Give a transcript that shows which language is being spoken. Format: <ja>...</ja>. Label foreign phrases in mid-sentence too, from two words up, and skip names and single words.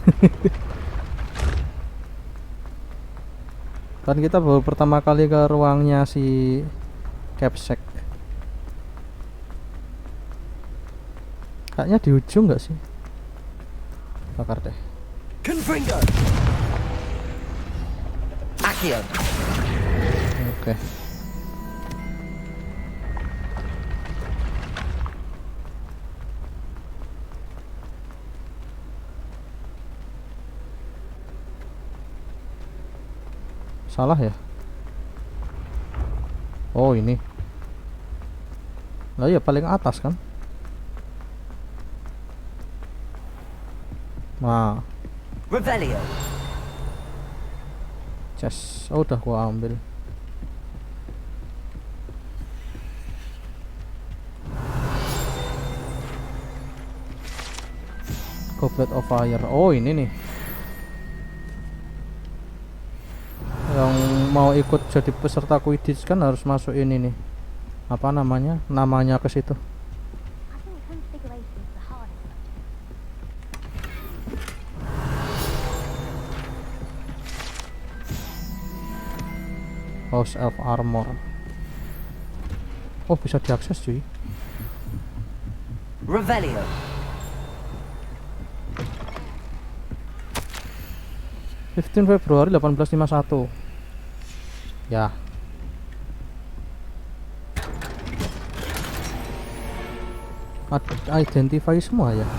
<id>Kan kita baru pertama kali ke ruangnya si Capsec. Kayaknya di ujung nggak sih? Bakar deh. Confringo. Accio. Oke. Salah ya? Oh, ini. Lah ya paling atas kan? Nah, Revelio. chest. Oh, udah gua ambil. Goblet of Fire. Oh, ini nih. Yang mau ikut jadi peserta Quidditch kan harus masuk ini nih. Apa namanya? Namanya ke situ. House of Armor. Oh, bisa diakses cuy. Revelio. Februari 1851. Ya. Identify semua ya.</id>